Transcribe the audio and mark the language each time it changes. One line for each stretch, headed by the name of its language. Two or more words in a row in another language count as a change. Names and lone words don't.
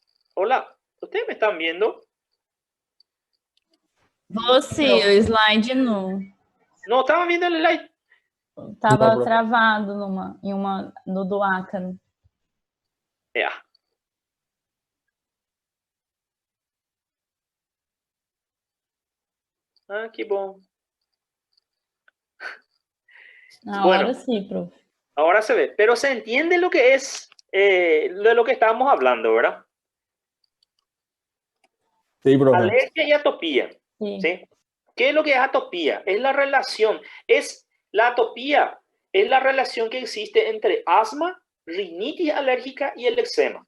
Spanish: Hola, ¿ustedes me están viendo?
Portuguese: Você, o slide não.
Spanish: No, estaban viendo el slide.
Portuguese: Tava
Spanish: Profe.
Portuguese: travado no do ácaro.
Spanish: Ya. Ah,
Portuguese: qué bom.
Spanish: Hora Bueno,
Portuguese: sim, prof.
Spanish: ahora se ve. Pero se entiende lo que es de lo que estábamos hablando, ¿verdad? Sí, profe. Alergia y atopía.
Portuguese: Sim.
Spanish: ¿Sí? ¿Qué es lo que es atopía? Es la relación, es la atopía, es la relación que existe entre asma, rinitis alérgica y el eczema.